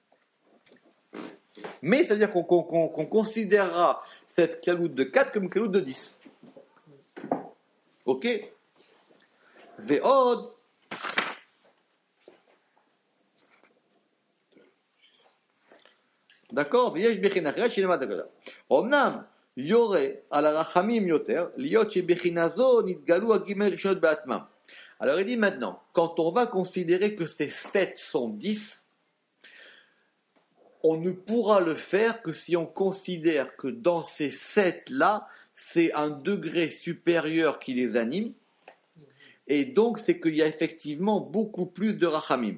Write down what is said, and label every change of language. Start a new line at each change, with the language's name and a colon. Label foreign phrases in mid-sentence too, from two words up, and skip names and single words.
French: Mais c'est-à-dire qu'on considérera cette caloute de 4 comme une caloute de 10. Ok? Ve'od. d'accord?
Hebrew: ויש בחינה אחרת שנלמד הגדה. אמנם יורה על הרחמים יותר, להיות שבחינה זו נתגלו הגימל ראשונות בעצמם.
French: Alors il dit maintenant, quand on va considérer que ces 7 sont 10, on ne pourra le faire que si on considère que dans ces 7-là, c'est un degré supérieur qui les anime, et donc c'est qu'il y a effectivement beaucoup plus de rachamim.